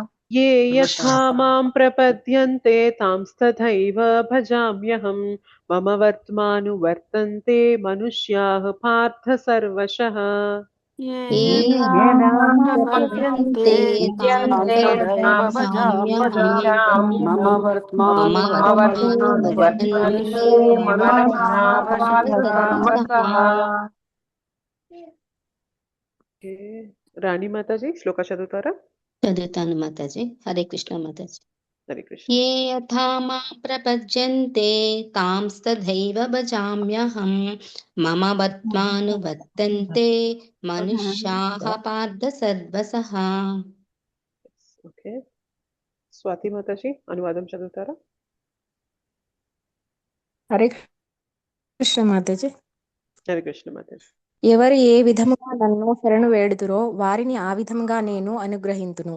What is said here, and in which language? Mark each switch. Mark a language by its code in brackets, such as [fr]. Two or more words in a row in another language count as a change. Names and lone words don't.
[sa] ये यथा मां प्रपद्यन्ते तांस्तथैव भजाम्यहं मम वर्त्मानुवर्तन्ते मनुष्याः पार्थ सर्वशः ये ये यथा मां प्रपद्यन्ते तां विद्यन्ते तथैव तां भजाम्यहं मम भजाम्यहम् मम वर्त्मानुवर्तन्ते वर्तन्ते मनुष्याः मनुष्याः पार्थ सर्वशः. [te] రాణి మాతాజీ శ్లోక చదువుతారా? చదువుతాను మాతాజీ. హరే కృష్ణ మాతాజీ. హరే కృష్ణ. [sa] ये यथा मां प्रपद्यन्ते तांस्तथैव भजाम्यहं मम वर्त्मानुवर्तन्ते मनुष्याः पार्थ सर्वशः. [te] ఓకే, స్వాతి మాతాజీ అనువాదం చదువుతారా? హరే కృష్ణ మాతాజీ. హరే కృష్ణ మాతాజీ. ఎవరు ఏ విధముగా నన్ను శరణు వేడుదురో వారిని ఆ విధముగా నేను అనుగ్రహింతును.